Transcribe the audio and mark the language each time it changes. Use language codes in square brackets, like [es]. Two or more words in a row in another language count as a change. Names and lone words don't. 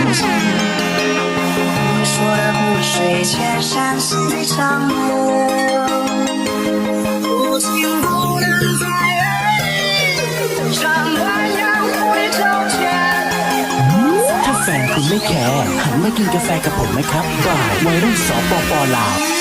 [zh] 说的湖水千山是一场梦，不情不能在爱里，像鸳鸯蝴蝶周旋。 [th] ถ้าแฟนคุณไม่แคร์หันมากินกาแฟกับผมไหมครับบ่ายวัยรุ่นสปปลาว